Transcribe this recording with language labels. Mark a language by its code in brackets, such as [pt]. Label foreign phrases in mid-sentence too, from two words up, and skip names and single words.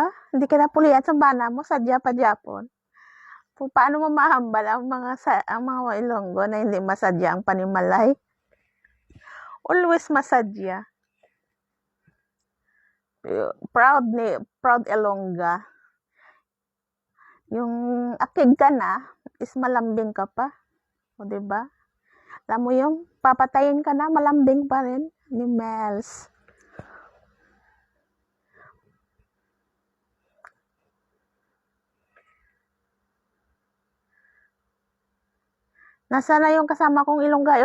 [hil] Hindi ka na pulian sa bana mo, sadya pa Japon. Paano mo mahambal ang mga Ilonggo na hindi masadya ang panimalay? Always masadya. Proud Ilongga. [tl] Yung akig ka na, is malambing ka pa. O, diba? Alam mo yung papatayin ka na, malambing pa rin. Ni Mels. Nasaan na yung kasama kong Ilongga?